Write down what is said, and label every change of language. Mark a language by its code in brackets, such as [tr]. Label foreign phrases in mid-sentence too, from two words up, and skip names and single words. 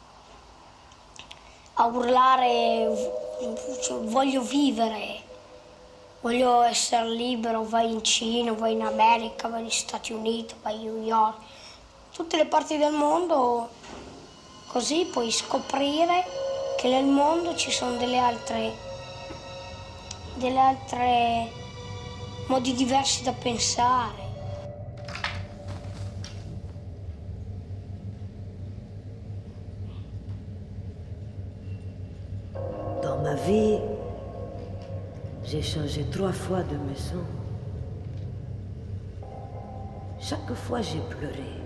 [it] a urlare voglio vivere, voglio essere libero, vai in Cina, vai in America, vai negli Stati Uniti, vai a New York, tutte le parti del mondo, così puoi scoprire che nel mondo ci sono delle altre modi diversi da pensare. [fr] Dans ma vie, j'ai changé 3 fois de maison. Chaque fois, j'ai pleuré.